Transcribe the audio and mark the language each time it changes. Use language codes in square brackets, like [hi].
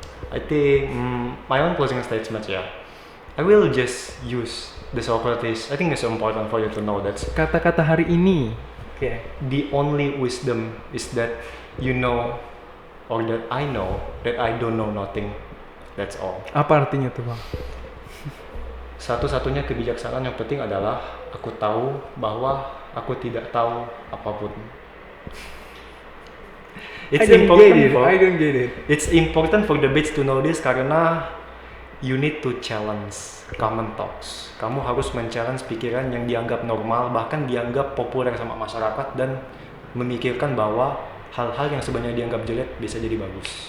[en] I think my own closing statement, I will just use the Socrates. I think it's important for you to know that [id] kata-kata hari ini. [en] The only wisdom is that you know, or that I know, that I don't know nothing. That's all. [id] Apa artinya tuh bang? Satu-satunya kebijaksanaan yang penting adalah aku tahu bahwa aku tidak tahu apapun. [en] I don't get it. It's important for debates to know this [id] karena [en] you need to challenge common thoughts. [id] Kamu harus men-challenge pikiran yang dianggap normal, bahkan dianggap populer sama masyarakat, dan memikirkan bahwa hal-hal yang sebenarnya dianggap jelek bisa jadi bagus.